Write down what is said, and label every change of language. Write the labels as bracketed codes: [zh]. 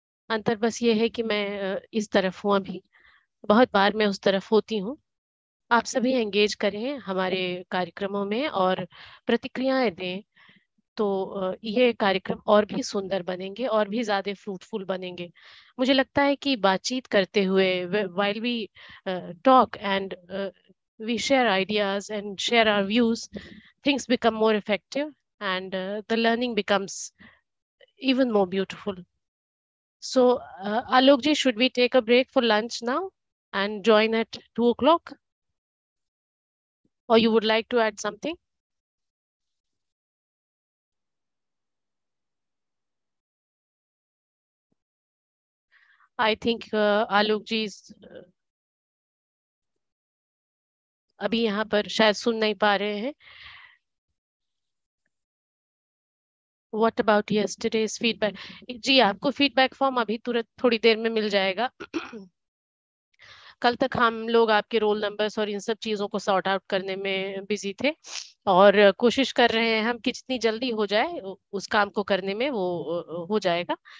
[hi] अंतर बस ये है कि मैं इस तरफ हूँ अभी, बहुत बार मैं उस तरफ होती हूँ। आप सभी एंगेज करें हमारे कार्यक्रमों में और प्रतिक्रियाएं दें, तो ये कार्यक्रम और भी सुंदर बनेंगे और भी ज्यादा फ्रूटफुल बनेंगे। मुझे लगता है कि बातचीत करते हुए, [en] while we talk and we share ideas and share our views, things become more effective, and the learning becomes even more beautiful. So, Alok ji, should we take a break for lunch now and join at 2 o'clock? Or you would like to add something? I think [hi] Alok ji अभी यहाँ पर शायद सुन नहीं पा रहे हैं। [en] What about yesterday's feedback? [hi] जी, आपको feedback form अभी तुरंत थोड़ी देर में मिल जाएगा। कल तक हम लोग आपके रोल नंबर्स और इन सब चीजों को सॉर्ट आउट करने में बिजी थे, और कोशिश कर रहे हैं हम कि जितनी जल्दी हो जाए उस काम को करने में वो हो जाएगा।